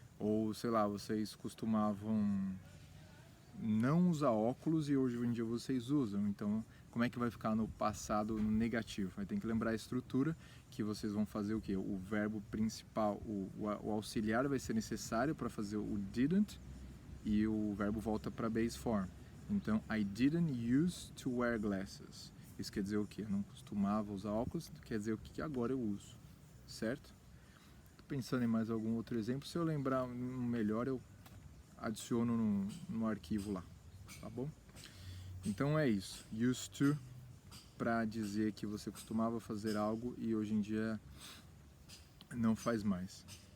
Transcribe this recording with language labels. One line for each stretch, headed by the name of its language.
Portuguese: Ou sei lá, vocês costumavam não usar óculos e hoje em dia vocês usam. Então como é que vai ficar no passado negativo? Vai ter que lembrar a estrutura, que vocês vão fazer o quê? O verbo principal, o auxiliar vai ser necessário para fazer o didn't, e o verbo volta para base form.
English: Então, I didn't used to wear glasses.
Portuguese: Isso quer dizer o quê? Eu não costumava usar óculos, quer dizer o que agora eu uso, certo? Tô pensando em mais algum outro exemplo. Se eu lembrar um melhor, eu adiciono no arquivo lá, tá bom? Então é isso. Used to, para dizer que você costumava fazer algo e hoje em dia não faz mais.